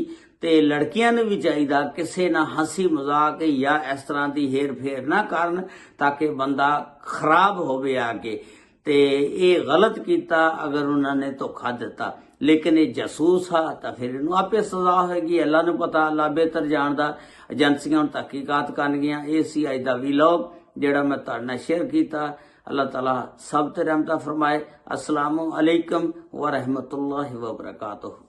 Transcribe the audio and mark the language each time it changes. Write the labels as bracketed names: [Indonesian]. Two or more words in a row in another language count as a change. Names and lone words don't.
[Punjabi] ਤੇ ਲੜਕੀਆਂ ਨੂੰ ਵੀ ਚਾਹੀਦਾ ਕਿਸੇ ਨਾਲ ਹੰਸੀ ਮਜ਼ਾਕ ਜਾਂ ਇਸ ਤਰ੍ਹਾਂ ਦੀ ਹੇਰ ਫੇਰ ਨਾ ਕਰਨ ਤਾਂ ਕਿ ਬੰਦਾ ਖਰਾਬ ਹੋਵੇ ਆ ਕੇ। ਤੇ ਇਹ ਗਲਤ ਕੀਤਾ ਅਗਰ ਉਹਨਾਂ ਨੇ ਧੋਖਾ ਦਿੱਤਾ, ਲੇਕਿਨ ਇਹ ਜਾਸੂਸ ਆ ਤਾਂ ਫਿਰ ਇਹਨੂੰ ਆਪੇ ਸਜ਼ਾ ਹੋਏਗੀ। ਅੱਲਾ ਨੂੰ ਪਤਾ, ਅੱਲਾ ਬਿਹਤਰ ਜਾਣਦਾ। ਏਜੰਸੀਆਂ ਨੂੰ ਤਹਿਕੀਕਾਤ ਕਰਨਗੀਆਂ। ਇਹ ਸੀ ਅੱਜ ਦਾ ਵੀਲੌਗ ਜਿਹੜਾ ਮੈਂ ਤੁਹਾਡੇ ਨਾਲ ਸ਼ੇਅਰ ਕੀਤਾ। ਅੱਲਾਹ ਤਾਲਾ ਸਭ ਤੇ ਰਹਿਮਤ ਫ਼ਰਮਾਏ। [Arabic] السلام عليكم ورحمة الله وبركاته.